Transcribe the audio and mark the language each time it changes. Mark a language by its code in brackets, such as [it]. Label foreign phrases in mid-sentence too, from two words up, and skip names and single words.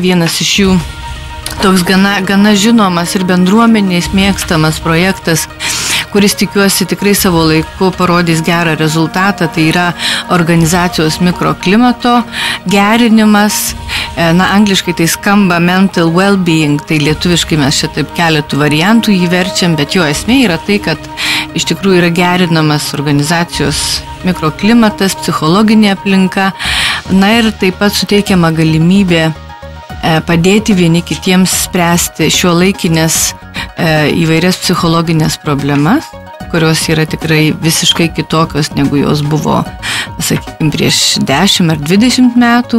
[lt] Vienas iš jų toks gana žinomas ir bendruomeniais mėgstamas projektas, kuris tikiuosi tikrai savo laiku parodys gerą rezultatą, tai yra organizacijos mikroklimato gerinimas. Angliškai tai skamba [en] mental well-being, [lt] tai lietuviškai mes čia taip keletų variantų jį verčiam, bet jo esmė yra tai, kad iš tikrųjų yra gerinamas organizacijos mikroklimatas, psichologinė aplinka, na ir taip pat suteikiama galimybė padėti vieni kitiems spręsti šiuolaikinės įvairias psichologinės problemas, kurios yra tikrai visiškai kitokios, negu jos buvo, sakykime, prieš 10 ar 20 metų.